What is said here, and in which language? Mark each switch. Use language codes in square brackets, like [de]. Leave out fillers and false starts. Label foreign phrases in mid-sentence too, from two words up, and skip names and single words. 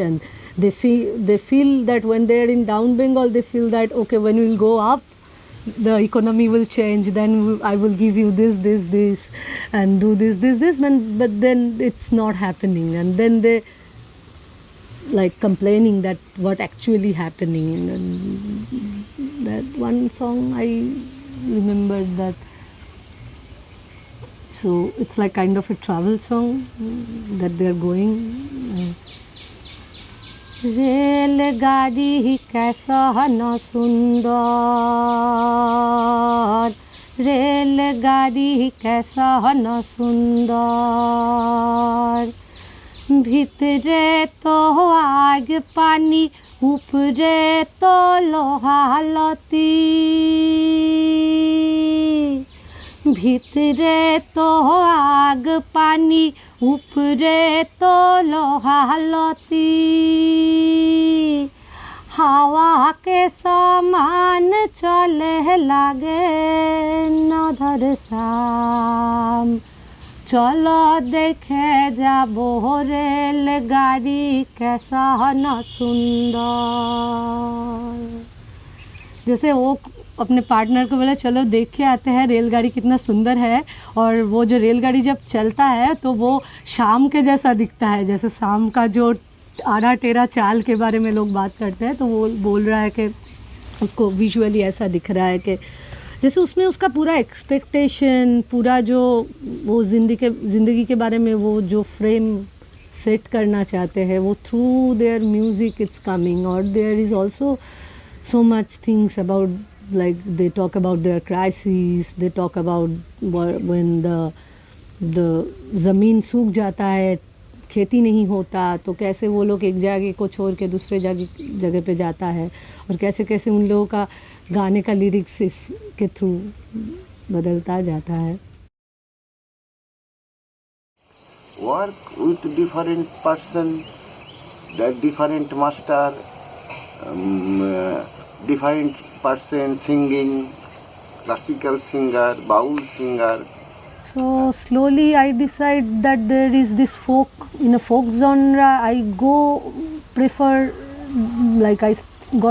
[en] And they feel that when they are in down Bengal, they feel that okay, when we will go up, the economy will change, then I will give you this and do this, but then it's not happening, and then they like complaining that what actually happening. And that one song I remembered that. So it's like kind of a travel song that they are going. [hi] रेलगाड़ी कैसा न सुंदर, रेलगाड़ी कैसा न सुंदर, [bn] ভিতরে তো আগ পানি, উপরে তো লোহালতি, ভিতরে তো আগ পানি, উপরে তো লোহালতি, হাওয়া [hi] के समान चले [bn] লাগে নধর শাম, চলো দেখে যাবো রেলগাড়ি [hi] कैसा न सुंदर। जैसे वो अपने पार्टनर को बोला चलो देख के आते हैं रेलगाड़ी कितना सुंदर है, और वो जो रेलगाड़ी जब चलता है तो वो शाम के जैसा दिखता है, जैसे शाम का जो आड़ा टेढ़ा चाल के बारे में लोग बात करते हैं, तो वो बोल रहा है कि उसको विजुअली ऐसा दिख रहा है कि जैसे उसमें उसका पूरा एक्सपेक्टेशन, पूरा जो वो ज़िंदगी के बारे में वो जो [en] frame set [hi] करना चाहते हैं, वो [en] through their music it's coming. [hi] और [en] there is also so much things about, like they talk about their crises, they talk about when the [hi] ज़मीन सूख जाता है, खेती नहीं होता, तो कैसे वो लोग एक जगह को छोड़ के दूसरे जगह पे जाता है, और कैसे कैसे उन लोगों का गाने का लिरिक्स इसके थ्रू बदलता जाता है। [en] Work with different person, the different master, different person singing, classical singer, baul singer. So slowly I decide that there is this folk, in a folk genre I prefer, like I got